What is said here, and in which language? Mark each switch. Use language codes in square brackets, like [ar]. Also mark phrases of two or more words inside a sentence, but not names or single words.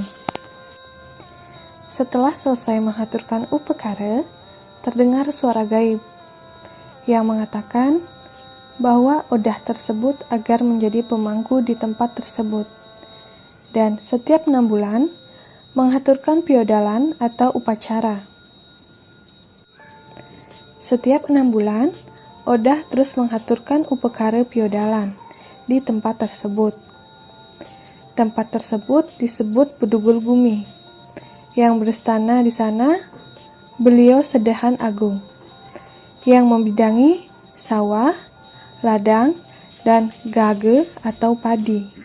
[id] Setelah selesai mengaturkan upekara, terdengar suara gaib yang mengatakan bahwa odah tersebut agar menjadi pemangku di tempat tersebut, dan setiap 6 bulan mengaturkan piodalan atau upacara. Setiap 6 bulan, odah terus mengaturkan upekara piodalan di tempat tersebut. Tempat tersebut disebut Bedugul Bumi. Yang beristana di sana, beliau Sedahan Agung, yang membidangi sawah, ladang, dan gage atau padi.